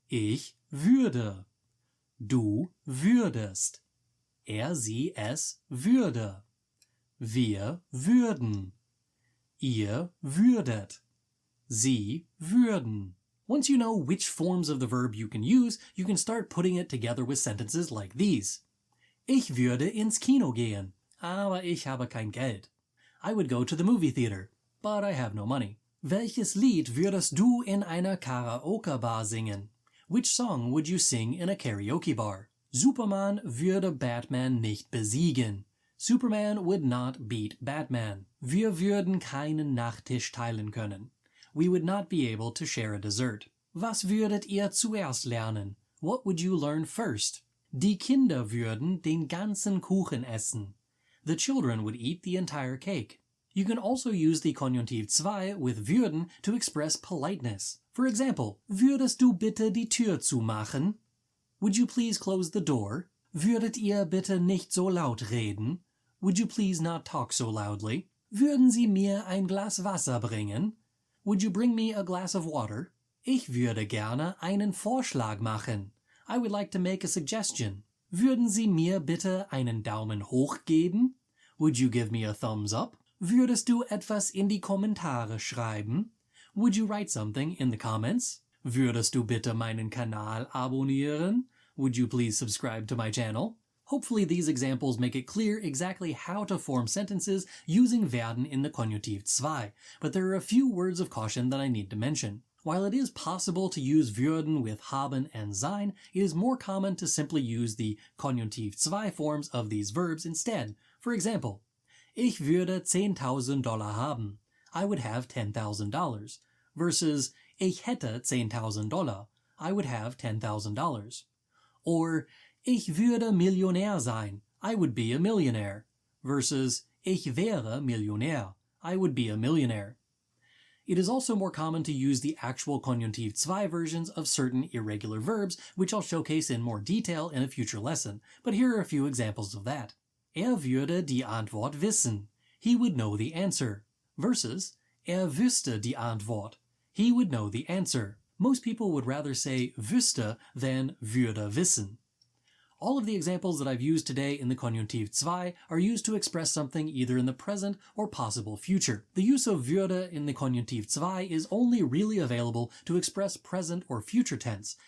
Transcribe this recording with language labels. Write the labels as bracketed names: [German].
[German] Ich würde. Du würdest. Sie, es würde. Wir würden. Ihr würdet. Sie würden. [English] Once you know which forms of the verb you can start putting it together with sentences like these. [German] Ich würde ins Kino gehen, aber ich habe kein Geld. [English] I would go to the movie theater, but I have no money. [German] Welches Lied würdest du in einer Karaoke-Bar singen? [English] Which song would you sing in a karaoke bar? [German] Superman würde Batman nicht besiegen. [English] Superman would not beat Batman. [German] Wir würden keinen Nachtisch teilen können. [English] We would not be able to share a dessert. [German] Was würdet ihr zuerst lernen? [English] What would you learn first? [German] Die Kinder würden den ganzen Kuchen essen. [English] The children would eat the entire cake. You can also use the Konjunktiv II with würden to express politeness. For example, [German] würdest du bitte die Tür zumachen? [English] Would you please close the door? [German] Würdet ihr bitte nicht so laut reden? [English] Would you please not talk so loudly? [German] Würden Sie mir ein Glas Wasser bringen? [English] Would you bring me a glass of water? [German] Ich würde gerne einen Vorschlag machen. [English] I would like to make a suggestion. [German] Würden Sie mir bitte einen Daumen hoch geben? [English] Would you give me a thumbs up? [German] Würdest du etwas in die Kommentare schreiben? [English] Would you write something in the comments? [German] Würdest du bitte meinen Kanal abonnieren? [English] Would you please subscribe to my channel? Hopefully these examples make it clear exactly how to form sentences using werden in the Konjunktiv II, but there are a few words of caution that I need to mention. While it is possible to use würden with haben and sein, it is more common to simply use the Konjunktiv II forms of these verbs instead. For example, [German] ich würde $10,000 haben. [English] I would have $10,000. Versus [German] ich hätte [English] $10,000. I would have $10,000. Or [German] ich würde Millionär sein. [English] I would be a millionaire. Versus [German] ich wäre Millionär. [English] I would be a millionaire. It is also more common to use the actual Konjunktiv II versions of certain irregular verbs, which I'll showcase in more detail in a future lesson, but here are a few examples of that. [German] Würde die Antwort wissen. [English] He would know the answer. Versus [German] wüsste die Antwort. [English] He would know the answer. Most people would rather say wüsste than würde wissen. All of the examples that I've used today in the Konjunktiv II are used to express something either in the present or possible future. The use of würde in the Konjunktiv II is only really available to express present or future tense.